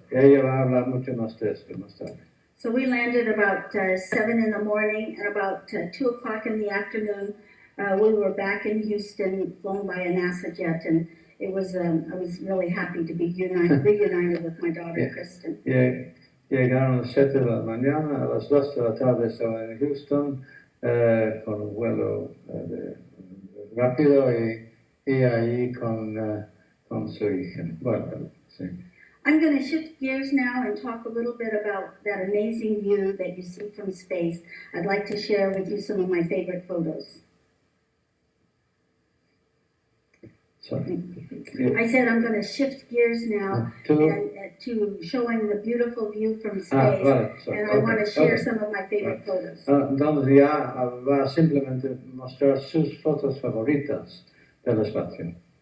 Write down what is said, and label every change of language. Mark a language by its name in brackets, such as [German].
[Spanish] Y ella va a hablar mucho más de esto más tarde. [English] So we landed about 7 in the morning, and about 2 o'clock in the afternoon, we were back in Houston, flown by a NASA jet, and it was I was really happy to be reunited with my daughter, Kristen. [Spanish] Llegaron a las 7 de la mañana, a las 2 de la tarde estaba en Houston con un vuelo rápido y ahí con su hija. Bueno, sí. [English] I'm going to shift gears now and talk a little bit about that amazing view that you see from space. I'd like to share with you some of my favorite photos. Sorry. I said I'm going to shift gears now to showing the beautiful view from space, and I want to share some of my favorite photos. [Spanish] Entonces ya va a simplemente mostrar sus fotos favoritas del espacio.